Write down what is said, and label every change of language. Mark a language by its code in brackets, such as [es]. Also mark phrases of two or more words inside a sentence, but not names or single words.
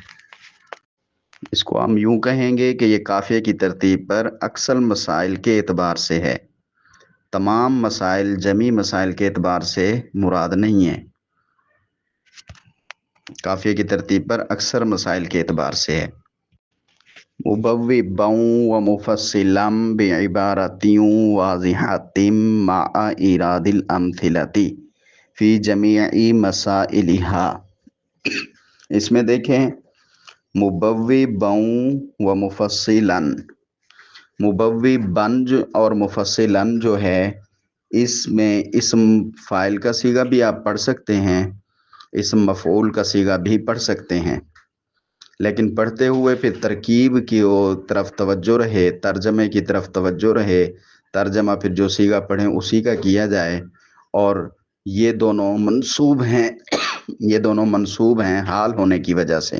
[ur] اس کو ہم یوں کہیں گے کہ یہ کافیہ کی ترتیب پر اکثر مسائل کے اعتبار سے ہے، تمام مسائل، جمی مسائل کے اعتبار سے مراد نہیں ہے، کافیہ کی ترتیب پر اکثر مسائل کے اعتبار سے ہے۔ [ar] مبوبا و مفصلا بعبارت واضحۃ مع ایراد الامثلۃ فی جمیع مسائلہا، [ur] اس میں دیکھیں [ar] مبوبًا و مفصلاً، [ur] مبوبًا اور مفصلاً جو ہے اس میں اسم فاعل کا صیغہ بھی آپ پڑھ سکتے ہیں، اسم مفعول کا صیغہ بھی پڑھ سکتے ہیں، لیکن پڑھتے ہوئے پھر ترکیب کی طرف توجہ رہے، ترجمے کی طرف توجہ رہے، ترجمہ پھر جو صیغہ پڑھیں اسی کا کیا جائے، اور یہ دونوں منصوب ہیں یہ دونوں منصوب ہیں حال ہونے کی وجہ سے۔